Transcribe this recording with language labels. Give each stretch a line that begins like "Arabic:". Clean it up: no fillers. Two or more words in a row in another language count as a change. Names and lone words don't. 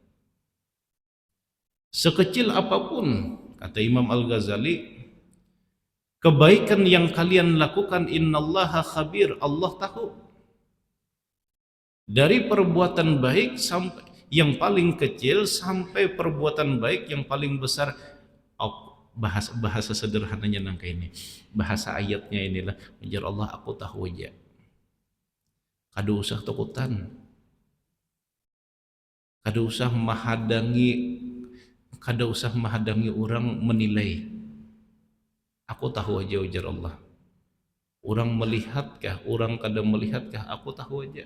Indonesian: Sekecil apapun, kata Imam Al-Ghazali, kebaikan yang kalian lakukan,
Arabic: innallaha khabir,
Indonesian: Allah tahu. Dari perbuatan baik sampai yang paling kecil sampai perbuatan baik yang paling besar.
Banjar: Bahasa bahasa sederhananya nangka ini. Bahasa ayatnya inilah, ujar Allah, aku tahu aja. Kada usah takutan. Kada usah menghadangi orang menilai. Aku tahu aja, ujar Allah. Orang melihatkah, orang kada melihatkah, aku tahu aja.